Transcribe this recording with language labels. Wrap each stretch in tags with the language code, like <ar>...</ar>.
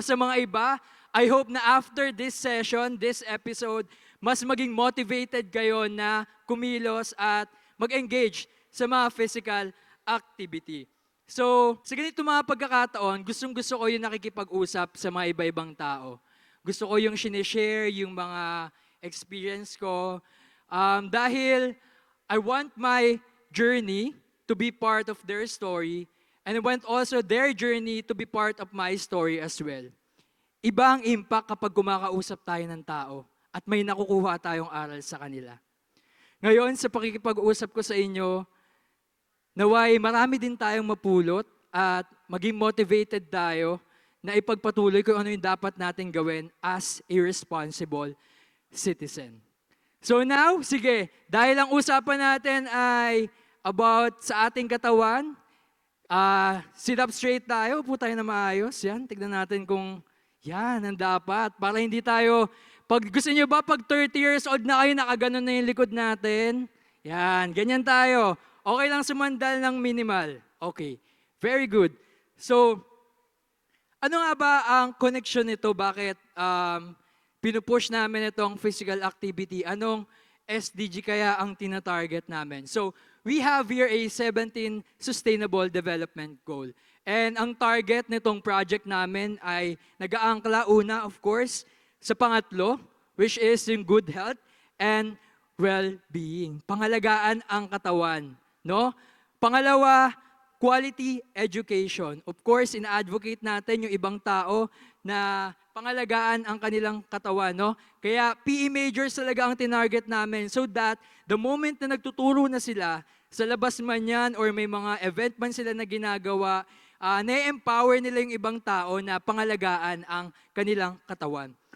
<tl>Sa mga iba,</tl> <en>I hope</en> <tl>na</tl> <en>after this session, this episode,</en> <tl>mas maging motivated kayo na kumilos at mag-engage sa mga physical activity. So, sa ganito mga pagkakataon, gustong-gusto ko yung nakikipag-usap sa mga iba-ibang tao. Gusto ko yung sinishare, yung mga experience ko.</tl> <en>Dahil I want my journey to be part of their story, and I want also their journey to be part of my story as well.</en> <tl>Iba ang impact kapag kumakausap tayo ng tao at may nakukuha tayong aral sa kanila. Ngayon, sa pakikipag-usap ko sa inyo, naway marami din tayong mapulot at maging motivated tayo na ipagpatuloy kung ano yung dapat natin gawin</tl> <en>as a responsible citizen.</en> <tl>So now, sige, dahil ang usapan natin ay about sa ating katawan,</tl> <en>sit up straight</en> <tl>tayo, upo tayo na maayos. Yan, tignan natin kung yan ang dapat. Para hindi tayo, pag gusto nyo ba, pag 30 years old na kayo, nakaganon na yung likod natin. Yan, ganyan tayo. Okay lang sumandal ng minimal. Okay.</tl> <en>Very good.</en> <tl>So, ano nga ba ang connection nito? Bakit pinupush namin itong physical activity? Anong SDG kaya ang tina-target namin?</tl> <en>So, we have here a 17 Sustainable Development Goal.</en> <tl>And ang target nitong project namin ay nag-aangkla una, of course, sa pangatlo, which is yung good health and well-being. Pangalagaan ang katawan, no? Pangalawa, quality education. Of course, ina-advocate natin yung ibang tao na pangalagaan ang kanilang katawan, no? Kaya PE majors talaga ang tinarget namin</tl> <en>so that the moment</en> <tl>na nagtuturo na sila, sa labas man yan or may mga event man sila na ginagawa, na-empower nila yung ibang tao na pangalagaan ang kanilang katawan.</tl>